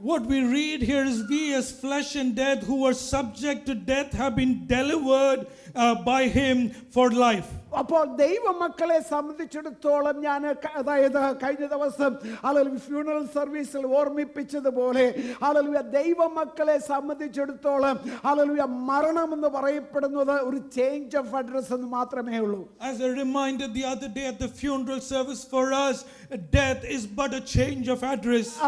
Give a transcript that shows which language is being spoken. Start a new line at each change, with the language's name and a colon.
English: What we read here is we as flesh and death who were subject to death have been delivered by him for life.
Malayalam: അപ്പോൾ ദൈവമക്കളെ സംബന്ധിച്ചിടത്തോളം ഞാൻ അതായത് കഴിഞ്ഞ ദിവസം funeral സർവീസിൽ ഓർമ്മിപ്പിച്ചതുപോലെ ദൈവമക്കളെ സംബന്ധിച്ചിടത്തോളം മരണം എന്ന് പറയപ്പെടുന്നത് ഒരു
English: change of address
Malayalam: എന്ന് മാത്രമേ ഉള്ളൂ.
English: As I reminded the other day at the funeral service, for us, death is but a change of address.